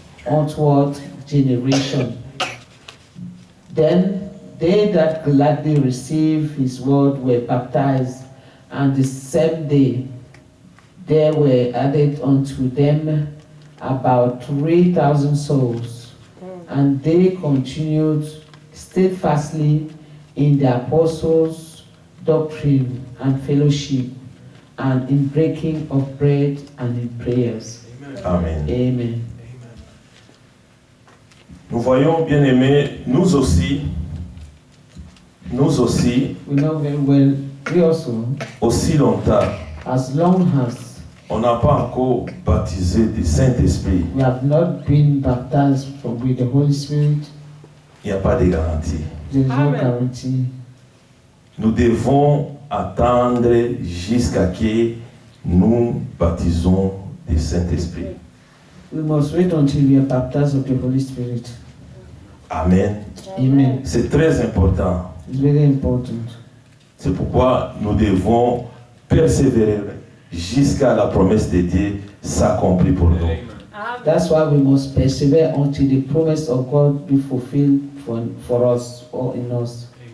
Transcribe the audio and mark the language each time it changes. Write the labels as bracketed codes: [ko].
[en] onward generation. Then they that gladly received his word were baptized, and the same day there were added unto them about 3,000 souls, and they continued steadfastly in the apostles' doctrine and fellowship, and in breaking of bread and in prayers. Amen. Amen. [fr] Nous voyons, bien-aimés, nous aussi, [en] We know very well, we also, [fr] aussi longtemps, [en] as long as [fr] on n'a pas encore baptisé du Saint-Esprit. [en] we have not been baptized with the Holy Spirit, [fr] Il n'y a pas de garantie. [en] there is no Amen. guarantee. [fr] Nous devons attendre jusqu'à que nous baptisons du Saint-Esprit. [en] We must wait until we are baptized of the Holy Spirit. Amen. Amen. [fr] C'est très important. [en] It's very important. [fr] C'est pourquoi nous devons persévérer jusqu'à la promesse de Dieu s'accomplit pour nous. [en] Amen. That's why we must persevere until the promise of God be fulfilled for us or in us.